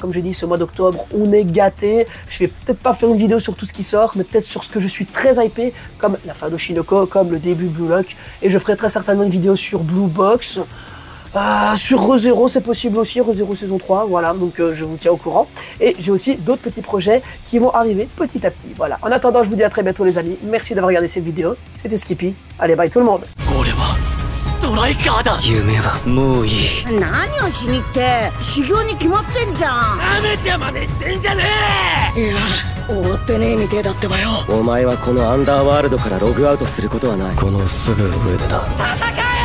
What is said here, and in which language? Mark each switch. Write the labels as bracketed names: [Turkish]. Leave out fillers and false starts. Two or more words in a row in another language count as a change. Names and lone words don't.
[French] Comme j'ai dit, ce mois d'octobre, on est gâtés. Je vais peut-être pas faire une vidéo sur tout ce qui sort, mais peut-être sur ce que je suis très hypé, comme la fin d'Oshinoko, comme le début Blue Lock, et je ferai très certainement une vidéo sur Blue Box. Sur ReZero, c'est possible aussi, ReZero saison 3, voilà, donc je vous tiens au courant. Et j'ai aussi d'autres petits projets qui vont arriver petit à petit, voilà. En attendant, je vous dis à très bientôt les amis, merci d'avoir regardé cette vidéo, c'était Skippy, allez bye tout le monde. [Japanese] トライカーだ。夢はもういい。何をしにって修行に決まってんじゃん。なめて真似してんじゃねえ。いや終わってねえみてえだってばよ。お前はこのアンダーワールドからログアウトすることはない。このすぐ上でな。